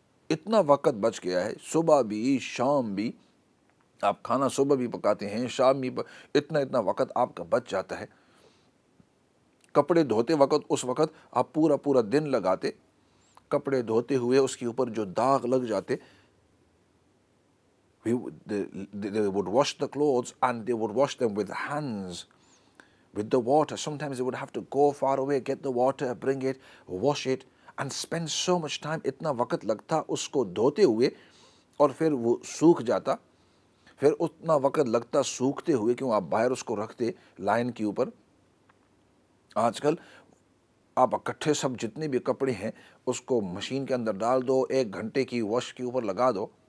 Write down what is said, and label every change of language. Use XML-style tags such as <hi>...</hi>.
<ur>اتنا وقت بچ گیا ہے، صبح بھی شام بھی، آپ کھانا صبح بھی پکاتے ہیں، شام بھی، اتنا وقت آپ کا بچ جاتا ہے۔ کپڑے دھوتے وقت، اس وقت آپ پورا دن لگاتے، کپڑے دھوتے ہوئے اس کے اوپر جو داغ لگ جاتے، they would wash the clothes and they would wash them with hands, with the water.</ur> <en>Sometimes they would have to go far away, get the water, bring it, wash it, and spend so much time.</en> <ur>اتنا وقت لگتا اس کو دھوتے ہوئے، اور پھر وہ سوکھ جاتا، پھر اتنا وقت لگتا سوکھتے ہوئے، کیوں آپ باہر اس کو رکھتے لائن کے اوپر۔ آج کل آپ اکٹھے سب جتنے بھی کپڑے ہیں اس کو مشین کے اندر ڈال دو، 1 گھنٹے کی واش کے اوپر لگا دو،</ur>